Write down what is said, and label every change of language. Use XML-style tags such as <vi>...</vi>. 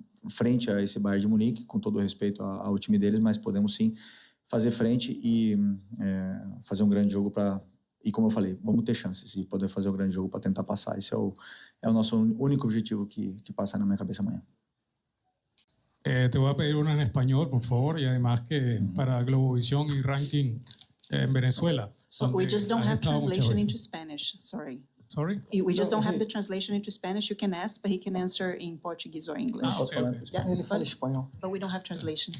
<pt>frente a esse Bayern de Munique, com todo o respeito ao time deles, mas podemos sim fazer frente e fazer um grande jogo e como eu falei, vamos ter chances e poder fazer um grande jogo para tentar passar. Esse é o nosso único objetivo que passa na minha cabeça amanhã.</pt> <es>Te voy a pedir una en español, por favor, y además que para Globovisión y ranking en Venezuela.</es> <en>So we just don't have translation into Spanish, sorry. Sorry? We just don't have the translation into Spanish. You can ask, but he can answer in Portuguese or English. Okay.</en> <pt>Ele fala espanhol.</pt> <en>But we don't have translation.</en>